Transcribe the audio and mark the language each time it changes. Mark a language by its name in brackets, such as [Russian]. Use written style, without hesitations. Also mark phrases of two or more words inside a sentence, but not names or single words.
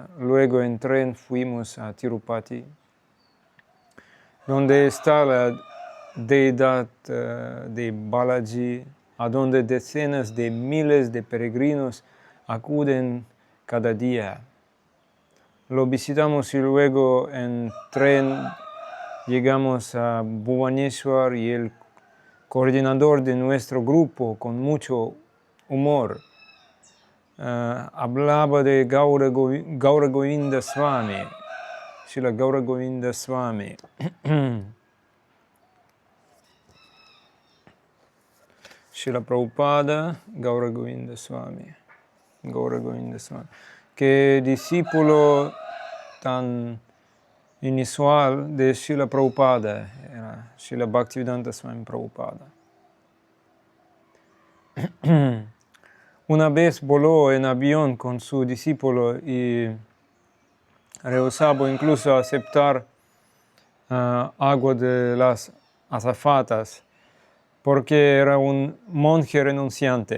[Spanish] Luego en tren fuimos a Tirupati, donde está la deidad de Balaji, a donde decenas de miles de peregrinos acuden cada día. Lo visitamos y luego en tren llegamos a Bhubaneswar y el coordinador de nuestro grupo, con mucho humor, hablaba de Gaura Govinda Swami, Srila Gaura Govinda Swami. Srila Prabhupada, Gaura Govinda Swami. Que discípulo tan inusual de Srila Prabhupada era Srila Bhaktivedanta Swami Prabhupada. Una vez voló en avión con su discípulo y rehusaba incluso aceptar agua de las azafatas porque era un monje renunciante.